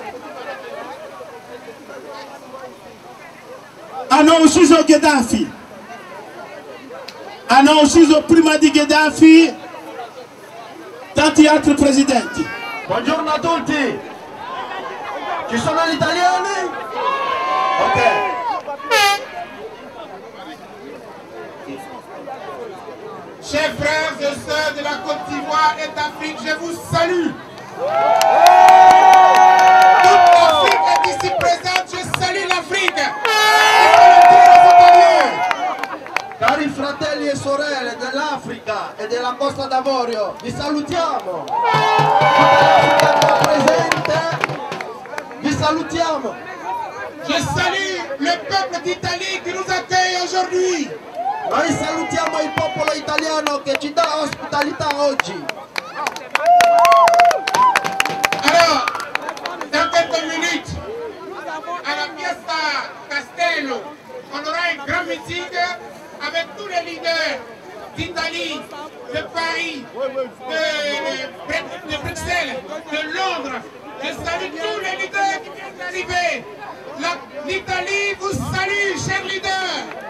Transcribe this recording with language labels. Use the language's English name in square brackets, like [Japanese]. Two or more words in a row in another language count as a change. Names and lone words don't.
[Italian] Hanno ucciso Gheddafi. Hanno ucciso prima di Gheddafi tanti altri presidenti. Buongiorno a tutti. Ci sono gli italiani? Ok. [French] Chers frères et sœurs de la Côte d'Ivoire et d'Afrique, je vous salue. Toute l'Afrique est ici présente, je salue l'Afrique. [Italian] Cari fratelli e sorelle dell'Africa e della Costa d'Avorio, vi salutiamo. Tutta l'Africa presente, vi salutiamo. [French] Je salue le peuple d'Italie qui nous accueille aujourd'hui. [Italian] Noi salutiamo il popolo italiano che ci dà ospitalità oggi. [French] Alors, dans quelques minutes, à la Fiesta Castello, on aura un grand meeting avec tous les leaders d'Italie, de Paris, de Bruxelles, de Londres. Je salue tous les leaders qui viennent d'arriver. L'Italie vous salue, chers leaders.